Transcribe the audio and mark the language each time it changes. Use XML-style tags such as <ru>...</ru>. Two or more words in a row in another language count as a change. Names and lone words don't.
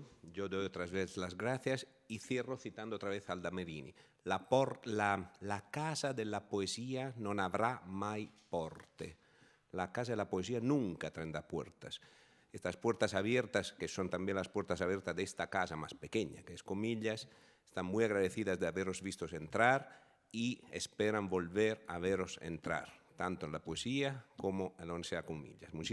<es>Yo doy otra vez las gracias y cierro citando otra vez a Aldamerini.</es> <it>La casa della poesia non avrà mai porte.</it> <es>La casa de la poesía nunca tendrá puertas. estas puertas abiertas, que son también las puertas abiertas de esta casa más pequeña, que es Comillas, están muy agradecidas de haberos vistos entrar y esperan volver a veros entrar, tanto en la poesía como en la Universidad Comillas.</es>